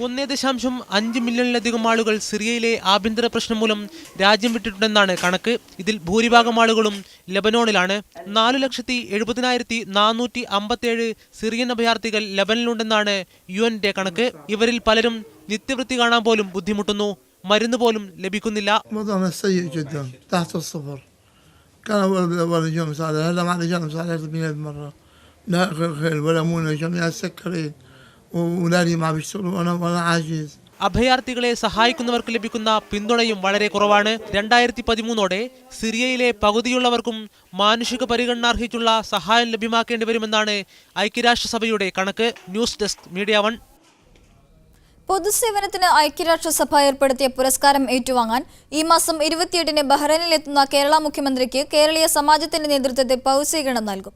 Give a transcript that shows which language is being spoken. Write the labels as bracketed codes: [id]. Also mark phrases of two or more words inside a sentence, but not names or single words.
[ml] 1.5 മില്യണിലധികം ആളുകൾ സിറിയയിലെ ആഭ്യന്തര പ്രശ്നം മൂലം രാജ്യം വിട്ടിട്ടുണ്ടെന്നാണ് കണക്ക്. ഇതിൽ ഭൂരിഭാഗം ആളുകളും ലെബനോണിലാണ്. 4,70,457 സിറിയൻ അഭയാർത്ഥികൾ ലെബനനിലുണ്ടെന്നാണ് UN-ന്റെ കണക്ക്. ഇവരിൽ പലരും നിത്യവൃത്തി കാണാൻ പോലും ബുദ്ധിമുട്ടുന്നു. മരുന്ന് പോലും ലഭിക്കുന്നില്ല. [ar] كان أول يوم مساعدة، هلا ما رجعنا مساعدة 100 مرة. لا خير ولا مونة جميع السكرين وولادي ما بيشتغلوا وأنا عاجز. [ml] അഭയാർത്ഥികളെ സഹായിക്കുന്നവർക്ക് ലഭിക്കുന്ന പിന്തുണയും വളരെ കുറവാണ്. 2013ഓടെ സിറിയയിലെ പകുതിയുള്ളവർക്കും മാനുഷിക പരിഗണന അർഹിച്ചുള്ള സഹായം ലഭ്യമാക്കേണ്ടി വരുമെന്നാണ് ഐക്യരാഷ്ട്രസഭയുടെ കണക്ക്. ന്യൂസ് ഡെസ്ക് മീഡിയ 1. പൊതുസേവനത്തിന് ഐക്യരാഷ്ട്രസഭ ഏർപ്പെടുത്തിയ പുരസ്കാരം ഏറ്റുവാങ്ങാൻ ഈ മാസം 28-ന് ബഹ്റൈനിലെത്തുന്ന കേരള മുഖ്യമന്ത്രിക്ക് കേരളീയ സമാജത്തിന്റെ നേതൃത്വത്തിൽ പൗസ്വീകരണം നൽകും.